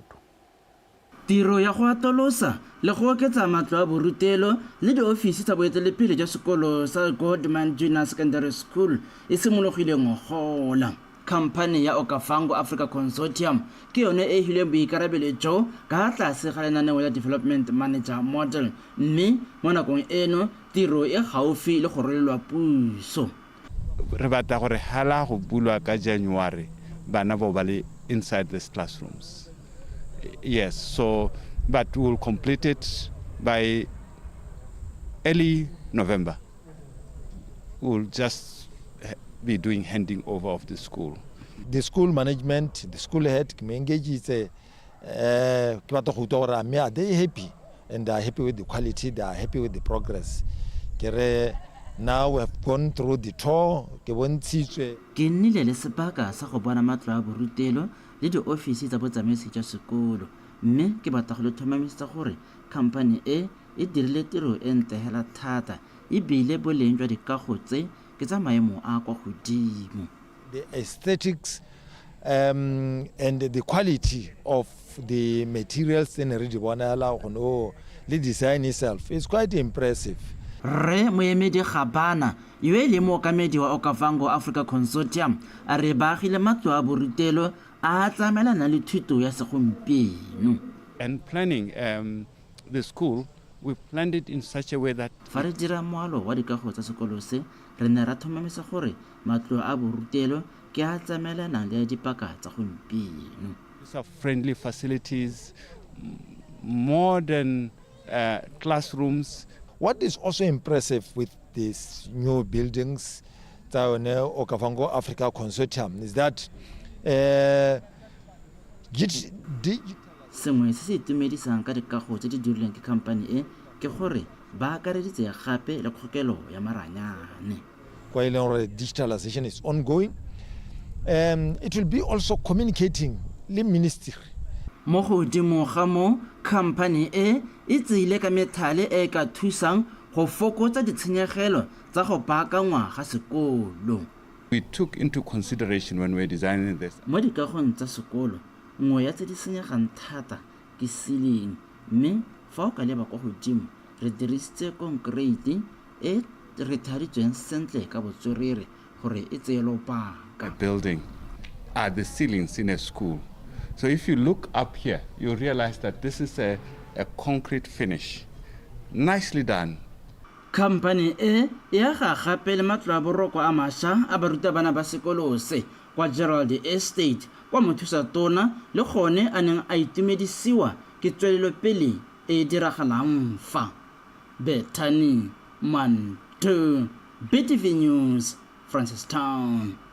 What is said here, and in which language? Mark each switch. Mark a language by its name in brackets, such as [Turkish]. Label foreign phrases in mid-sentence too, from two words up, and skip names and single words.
[Tswana] Tiro ya go atolosa le go oketsa matlo a borutelo le diofisi tsa boeteledipele jwa sekolo sa Gold Mine Junior Secondary School e simologile ngogola khamphane ya Okavango Africa Consortium ke yone e hileng boikarabelo jo ka tlase ga lenaneo la Development Manager Model, mme mo nakong eno tiro e gaufi le go rolelwa puso. Re batla gore hala go bulwa ka January bana bo ba le [English] inside these classrooms. Yes, so but we'll complete it by early November. We'll just be doing handing over of the school. The school management, the school head, engage they happy and they are happy with the quality, they are happy with the progress. Now we have gone through the tour. [Tswana] Ke nnile le sebaka sa go bona matlo a borutelo le di ofisi tsa botsamaisi jwa sekolo, mme ke batla go le thomamisa gore khamphane e dirile tiro e ntegela thata ebile boleng jwa dikago tse ke tsa maemo a kwa godimo. [English] The aesthetics and the quality of the materials in the design itself is quite impressive. [Tswana] Re moemedi Gabana yo e le mookamedi wa Okavango Africa Consortium a re baagile matlo a borutelo a tlamelana le thuto ya segompieno. [English] And planning the school, we planned it in such a way that [Tswana] fa re dira moalo wa dikago tsa sekolo se re ne ra thomamisa gore matlo a borutelo ke a tlamelana le dipaka tsa gompieno. [English] These are friendly facilities, modern classrooms. What is also impressive with these new buildings, the Okavango Africa Consortium, is that [Tswana] sengwe se se itumedisang ka dikago tse di dirilweng ke khamphane e ke gore ba akareditse gape le kgokelo ya maranyane. [English] While digitalization is ongoing, it will be also communicating le ministry. [Tswana] Mo godimo ga mo khamphane e tseile ka methale e ka thusang go fokotsa ditshenyegelo tsa go baakangwa ga sekolo. [English] We took into consideration when we were designing this. [Tswana] Mo dikagong tsa sekolo nngwe ya tse di senyegang thata ke ceiling, mme fa o ka leba kwa godimo re dirisitse concrete e re thaditsweng sentle ka botswerere gore e tseye lobaka. [English] Building are the ceilings in a school. So if you look up here, you realize that this is a concrete finish. Nicely done. [Tswana] Khamphane e ya ga gape le matlo a boroko a mašwa a barutabana ba sekolo se kwa Gerald Estate kwa mothusa tona le gone a neng a itumedisiwa ke tswelelopele e diragalang fa. Bethany Manto, BTV News, Francistown.